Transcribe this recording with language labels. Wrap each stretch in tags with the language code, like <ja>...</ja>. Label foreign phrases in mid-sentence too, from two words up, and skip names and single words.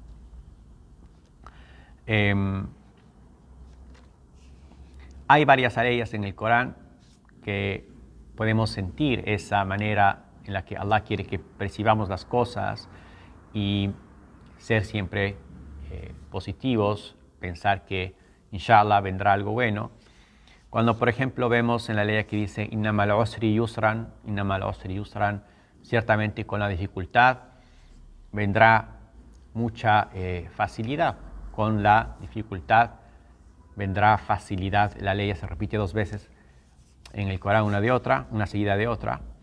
<es>Hay varias leyes en el Corán que podemos sentir esa manera en la que Allah quiere que percibamos las cosas y ser siempre positivos, pensar que inshallah vendrá algo bueno. Cuando, por ejemplo, vemos en la ley que dice</es> <ar>إن مع العسر يسرا,</ar> <es>ciertamente con la dificultad vendrá mucha facilidad. Con la dificultad vendrá facilidad. La ley se repite 2 veces en el Corán, una seguida de otra.</es>